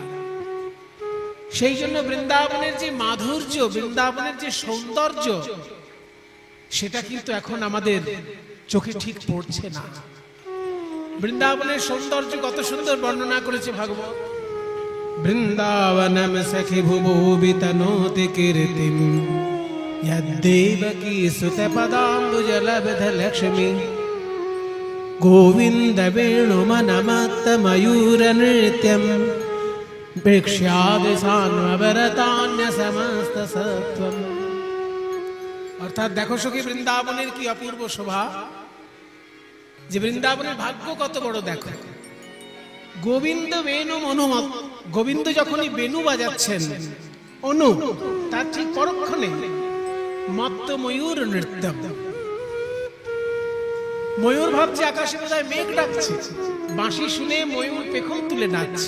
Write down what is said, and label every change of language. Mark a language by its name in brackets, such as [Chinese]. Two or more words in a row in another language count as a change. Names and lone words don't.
[Bangla] সেই জন্য বৃন্দাবনের যে মাধুর্য, বৃন্দাবনের যে সৌন্দর্য, সেটা কিন্তু এখন আমাদের চোখে ঠিক পড়ছে না। বৃন্দাবনের সৌন্দর্য কত সুন্দর বর্ণনা করেছে ভাগবত। [Sanskrit] বৃন্দাবনম সখি ভুবি তনোতি কীর্তিম यद्देवकी सुत पदाम्बुजलब्ध लक्ष्मी गोविंद वेणुमनमत्त मयूर नृत्यम प्रेक्ष्यादिसान्वरतान्य समस्त सत्वम। [Bangla] অর্থাৎ দেখো সখী বৃন্দাবনের কি অপূর্ব শোভা, যে বৃন্দাবনের ভাগ্য কত বড় দেখো। [Sanskrit] গোবিন্দ বেণু অনুমত, [Bangla] গোবিন্দ যখনই বেণু বাজাচ্ছেন, অনু তার ঠিক পরক্ষণে [Sanskrit] মত্ত ময়ূর নৃত্যম, [Bangla] ময়ূর ভাবছে আকাশে বোধহয় মেঘ ডাকছে, বাঁশি শুনে ময়ূর পেখম তুলে নাচছে।